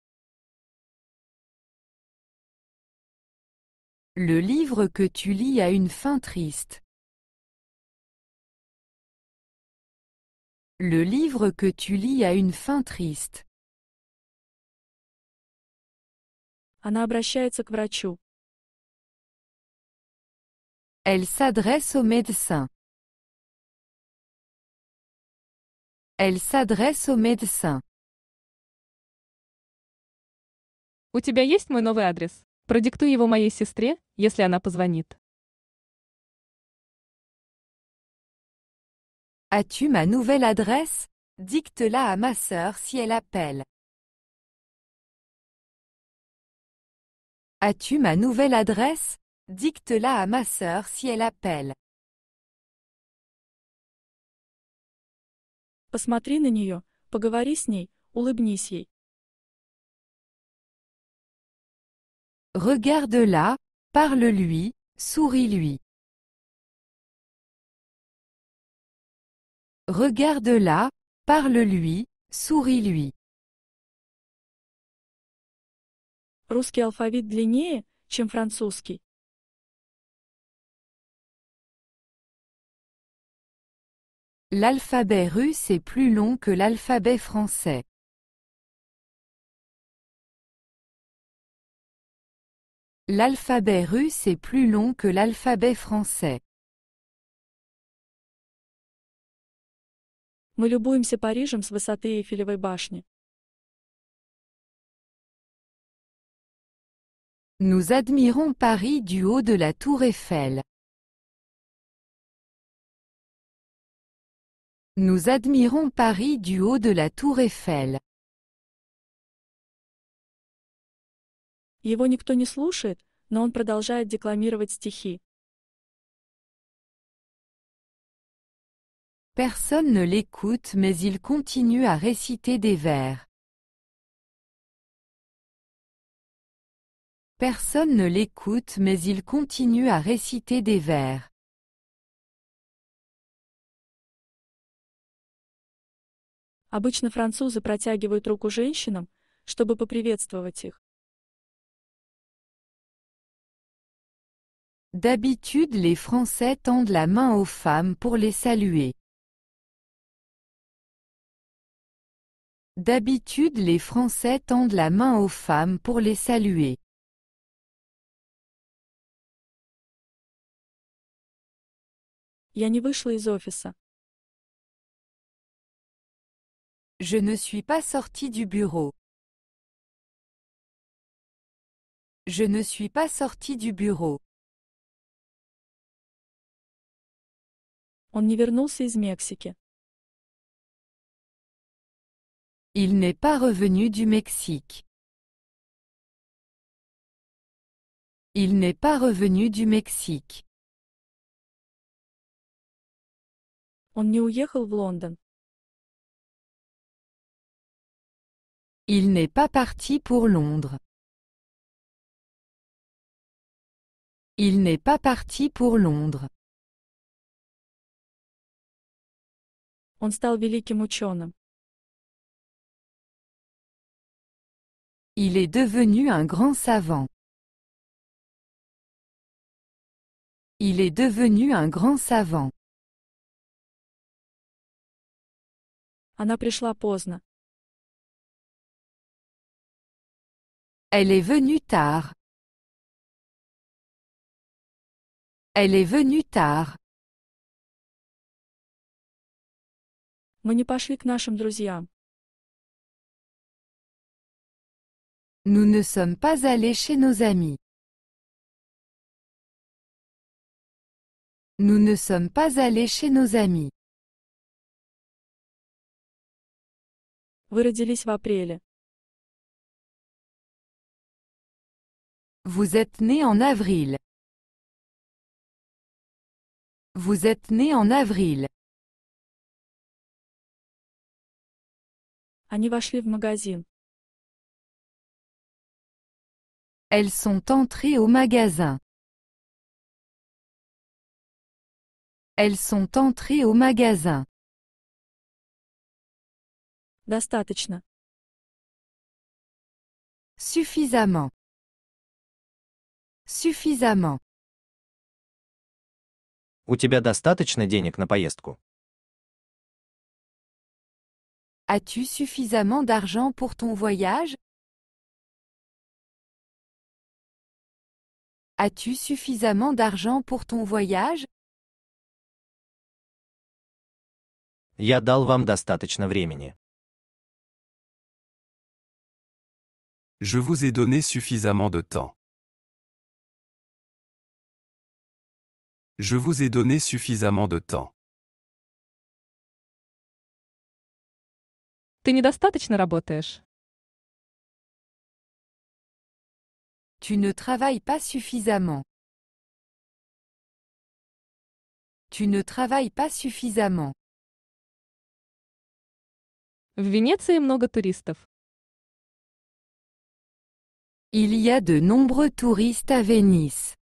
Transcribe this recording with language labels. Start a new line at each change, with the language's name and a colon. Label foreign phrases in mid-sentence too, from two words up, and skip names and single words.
French: Le livre que tu lis a une fin triste. Le livre que tu lis a une fin triste.
Russian: Она обращается к врачу.
French: Elle s'adresse au médecin. Elle s'adresse au médecin.
Russian: У тебя есть мой новый адрес? Продиктуй его моей сестре, если она позвонит.
French: As-tu ma nouvelle adresse? Dicte-la à ma sœur si elle appelle. As-tu ma nouvelle adresse? Dicte-la à ma sœur si elle appelle.
Russian: Посмотри на нее, поговори с ней, улыбнись ей.
French: Regarde-la, parle-lui, souris-lui. Regarde-la, parle-lui, souris-lui.
Russian: Русский алфавит длиннее, чем французский.
French: L'alphabet russe est plus long que l'alphabet français. L'alphabet russe est plus long que l'alphabet français.
Russian: Мы любуемся Парижем с высоты Эйфелевой башни.
French: Nous admirons Paris du haut de la tour Eiffel. Nous admirons Paris du haut de la tour Eiffel.
Russian: Его никто не слушает, но он продолжает декламировать стихи.
French: Personne ne l'écoute mais il continue à réciter des vers. Personne ne l'écoute mais il continue à réciter des vers.
Russian: Обычно французы протягивают руку женщинам, чтобы поприветствовать их.
French: D'habitude les Français tendent la main aux femmes pour les saluer. D'habitude les Français tendent la main aux femmes pour les saluer.
Russian: Я не вышла из офиса.
French: Je ne suis pas sorti du bureau. Je ne suis pas sorti du bureau.
Russian: Он не вернулся из Мексики.
French: Il n'est pas revenu du Mexique. Il n'est pas revenu du Mexique.
Russian: Он не уехал в Лондон.
French: Il n'est pas parti pour Londres. Il n'est pas parti pour Londres.
Russian: Он стал великим ученым.
French: Il est devenu un grand savant. Il est devenu un grand savant.
Russian: Она пришла поздно.
French: Elle est venue tard. Elle est venue tard.
Russian: Мы не пошли к нашим друзьям.
French: Nous ne sommes pas allés chez nos amis. Nous ne sommes pas allés chez nos amis.
Russian: Вы родились в апреле.
French: Vous êtes né en avril. Vous êtes né en avril.
Russian: Они вошли в магазин.
French: Elles sont entrées au magasin. Elles sont entrées au magasin.
Russian: Достаточно.
French: Suffisamment. Suffisamment.
Russian: У тебя достаточно денег на поездку?
French: As-tu suffisamment d'argent pour ton voyage? As-tu suffisamment d'argent pour ton voyage?
Russian: Я дал вам достаточно времени.
French: Je vous ai donné suffisamment de temps. Je vous ai donné suffisamment de temps.
Russian: Ты недостаточно работаешь.
French: Tu ne travailles pas suffisamment. Tu ne travailles pas suffisamment.
Russian: В Венеции много туристов.
French: Il y a de nombreux touristes à Venise.